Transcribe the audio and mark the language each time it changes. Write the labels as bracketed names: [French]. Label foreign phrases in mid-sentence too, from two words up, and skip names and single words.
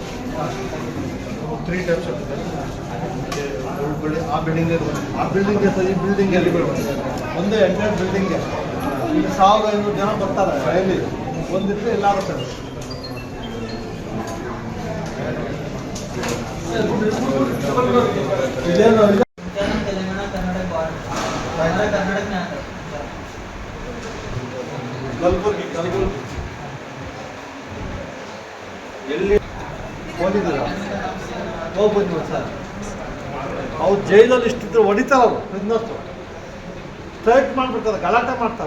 [Kannada] 3 ಟೈಪ್ಸ್ ಆ ಬಿಲ್ಡಿಂಗ್ ಈ ಬಿಲ್ಡಿಂಗ್ ಎಲ್ಲಿ ಒಂದೇ [English] entire building [Kannada] ಈಗ 1,500 ಜನ ಬರ್ತಾರೆ ಡೈಲಿ. ಒಂದಿದ್ರೆ ಎಲ್ಲ ಆಗುತ್ತೆ. [Hindi] ಇದೇನು तेलंगाना कर्नाटक बॉर्डर कर्नाटक में आता है [Kannada] ಕಲಬುರ್ಗಿ ಎಲ್ಲಿ ಹೋಗಿದ್ದೀರಾ? ಹೋಗ್ಬಂದಿವ ಸರ್. ಅವ್ರು ಜೈಲಲ್ಲಿ ಇಷ್ಟಿದ್ರು ಹೊಡಿತಾರೆ, ಅವರು [English] prisoners strike [Kannada] ಮಾಡಿಬಿಡ್ತಾರೆ, ಗಲಾಟೆ ಮಾಡ್ತಾರೆ.